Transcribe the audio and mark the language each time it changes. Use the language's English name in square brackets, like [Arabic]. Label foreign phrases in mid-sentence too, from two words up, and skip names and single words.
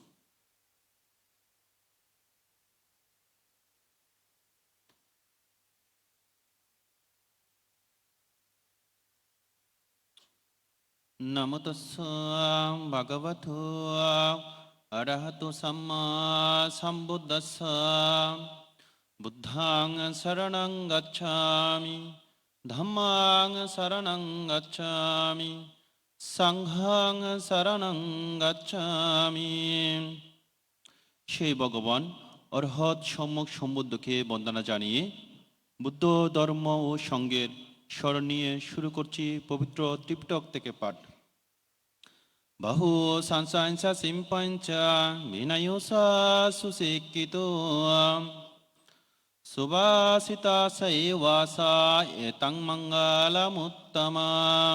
[Pali] নমো তস্য ভগবতো অরহতো সম্মা সম্বুদ্ধস্য। বুদ্ধাং শরণং গচ্ছামি ধম্মাং শরণং গচ্ছামি সংঘং শরণং গচ্ছামি। [Bangla] সেই ভগবান অরহৎ সম্যক সম্বুদ্ধকে বন্দনা জানিয়ে বুদ্ধ ধর্ম ও সঙ্গের স্মরণ নিয়ে শুরু করছি পবিত্র ত্রিপিটক থেকে পাঠ। [Pali] বাহু সংসাংসা সিম্পঞ্চ বিনয়োসা সুশিক্ষিত সুভাষিতা সৈবাসা এতং মঙ্গলমুত্তমং।